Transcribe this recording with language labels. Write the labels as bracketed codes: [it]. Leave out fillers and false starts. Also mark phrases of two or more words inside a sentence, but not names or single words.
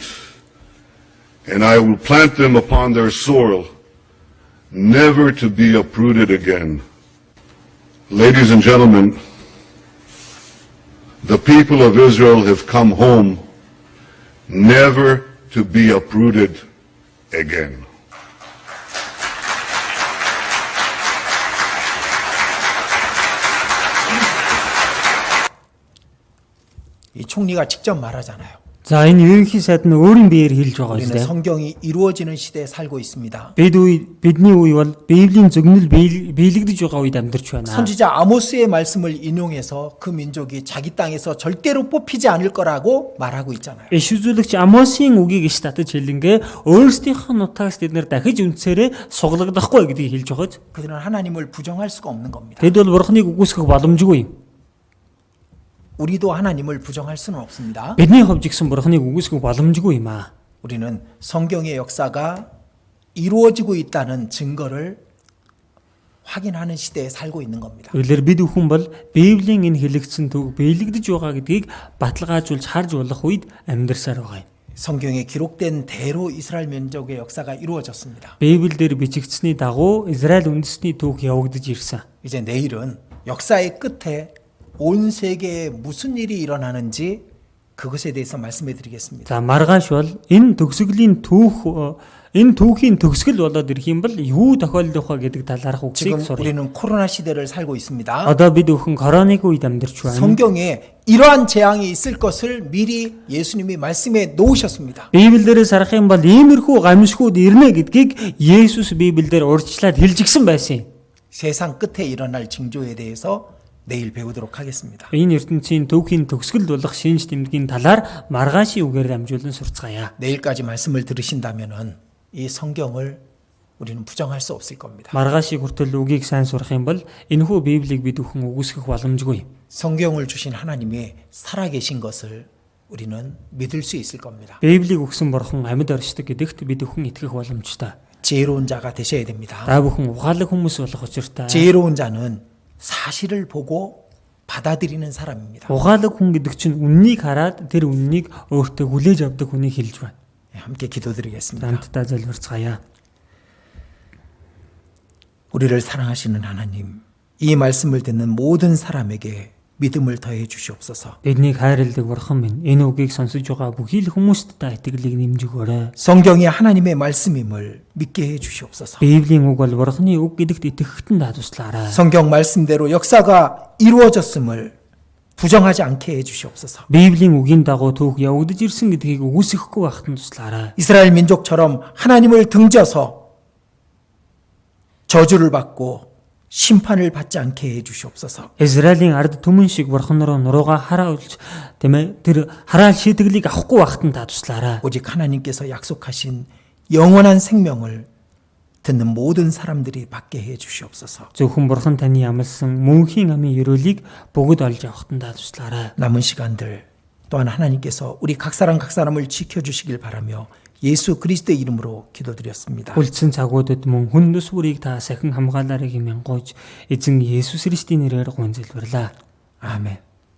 [en] And I will plant them upon their soil, never to be uprooted again. Ladies and gentlemen, the people of Israel have come home, never to be uprooted again. [ko] 이 총리가 직접 말하잖아요. [mn] За энэ ерөнхий сайд нь өөрийн биеэр хэлж байгаа [ko] 우리는 [mn] юм. [ko] 성경이 이루어지는 시대에 살고 있습니다. [mn] Бидний үе бол Библийн зөвнөл биелэгдэж байгаа үед амьдарч байна. [ko] 선지자 아모스의 말씀을 인용해서 그 민족이 자기 땅에서 절대로 뽑히지 않을 거라고 말하고 있잖아요. [mn] Иш үзүүлэгч Амосын үгийг иш татаж хэлэнгээ өөрсдийнхөө нутагс тэд нэр дахиж үнцээрээ суглагдахгүй гэдгийг хэлж байгаа. [ko] 그들은 하나님을 부정할 수가 없는 겁니다. [mn] Тэд бол бурхныг үгүйсгэх боломжгүй. [ko] 우리도 하나님을 부정할 수는 없습니다. [mn] Бидний хувьд гэсэн бурхныг үгүйсгэх боломжгүй юм аа. [ko] 우리는 성경의 역사가 이루어지고 있다는 증거를 확인하는 시대에 살고 있는 겁니다. [mn] Үлэр бид бүхэн бол Библийн энэ хэлэгдсэн төг биелэгдэж байгаа гэдгийг баталгаажуулж харж болох үед амьдарсаар байгаа юм. [ko] 성경에 기록된 대로 이스라엘 민족의 역사가 이루어졌습니다. [mn] Библиэлд бичигдсэний дагуу Израиль үндэстний түүх явагдаж ирсэн. [ko] 이제 내일은 역사의 끝에 온 세계에 무슨 일이 일어나는지 그것에 대해서 말씀해 드리겠습니다. [mn] За маргааш бол энэ төгсгөлийн энэ түүхийн төгсгөл болоод ирэх юм бол юу тохиолдох вэ гэдэг талаарх [ko] 지금 [mn] үгсийг сурах. [ko] 우리는 코로나 시대를 살고 있습니다. [mn] Одоо бид бүхэн коронавиг үед амьдарч байна. [ko] 성경에 이러한 재앙이 있을 것을 미리 예수님이 말씀해 놓으셨습니다. [mn] Библиэлдээс харах юм бол иймэрхүү гамшгууд ирнэ гэдгийг Есүс Библиэлд урьдчилаад хэлж гисэн байсан юм. [ko] 세상 끝에 일어날 징조에 대해서 내일 배우도록 하겠습니다. [mn] Энэ ертөнцийн түүхийн төгсгөл болох шинж тэмдгийн талаар маргаашийн үгээр дамжуулан сурцгаая. [ko] 내일까지 말씀을 들으신다면은 이 성경을 우리는 부정할 수 없을 겁니다. [mn] Маргаашийн хүртэл үгийг сайн сурах юм бол энэхүү Библийг бид бүхэн үгүйсгэх боломжгүй. [ko] 성경을 주신 하나님이 살아계신 것을 우리는 믿을 수 있을 겁니다. [mn] Библийг өгсөн бурхан амьд оршдог гэдэгт бид бүхэн итгэх боломжтой. [ko] 지혜로운 자가 되셔야 됩니다. [mn] Та бүхэн ухаалаг хүмүүс болох учиртай. [ko] 지혜로운 자는 사실을 보고 받아들이는 사람입니다. [mn] Угаалаг хүн гэдэг чинь үннийг хараад тэр үннийг өөртөө хүлээж авдаг хүнийг хэлж байна. [ko] 함께 기도드리겠습니다. [mn] Хамтдаа залбирцгаая. [ko] 우리를 사랑하시는 하나님, 이 말씀을 듣는 모든 사람에게 믿음을 더해 주시옵소서. [mn] Биднийг хайрладаг бурхан минь, энэ үгийг сонсож байгаа бүхий л хүмүүст та итгэлийг нэмж өгөөрэй. [ko] 성경이 하나님의 말씀임을 믿게 해 주시옵소서. [mn] Библийн үг бол бурханы үг гэдэгт итгэхтэн та туслаарай. [ko] 성경 말씀대로 역사가 이루어졌음을 부정하지 않게 해 주시옵소서. [mn] Библийн үгийн дагуу түүх явагдаж ирсэн гэдгийг үгүйсэхгүй байхад нь туслаарай. [ko] 이스라엘 민족처럼 하나님을 등져서 저주를 받고 심판을 받지 않게 해 주시옵소서. [mn] Израилийн ард түмэн шиг бурхан руу нуруугаа хараулж тийм ээ тэр хараал шийдэглийг авахгүй байхад нь та туслаарай. [ko] 오직 하나님께서 약속하신 영원한 생명을 듣는 모든 사람들이 받게 해 주시옵소서. [mn] Зөвхөн бурхан таны амласан мөнхийн амийн ёроолыг бүгд олж авахад нь та туслаарай. [ko] 남은 시간들 또한 하나님께서 우리 각 사람을 지켜주시길 바라며 예수 그리스도의 이름으로 기도드렸습니다. [mn] Үлдсэн цагуудад мөн хүн төс бүрийг та сахин хамгаалаарай хэмээн гуйж эзэн Есүс Христийн нэрээр гуйж залбирлаа. [ko] 아멘.